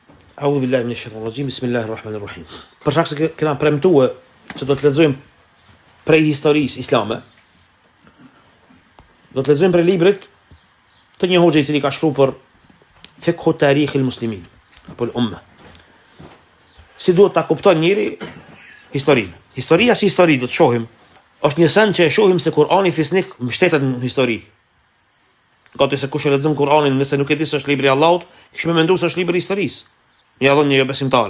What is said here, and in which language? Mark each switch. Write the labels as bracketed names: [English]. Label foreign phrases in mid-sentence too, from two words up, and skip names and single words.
[Arabic] أعوذ بالله من الشيطان الرجيم بسم الله الرحمن الرحيم. [Albanian] Për shkak se kena premtuar që do të lexojmë prej historisë islame, do të lexojmë prej librit të një hoxhe I cili ka shkruar për [Arabic] فقه تاريخ المسلمين [Albanian] apo al-umma. Si duhet ta kupton njëri historinë. Historia si histori do të shohim, është një sen që e shohim se Kurani fisnik mbështetet në histori. Gati se kush e lexon Kur'anin nëse nuk e di se është libri I Allahut, kishme menduar se është libri I historisë. Ja dhon një besimtari.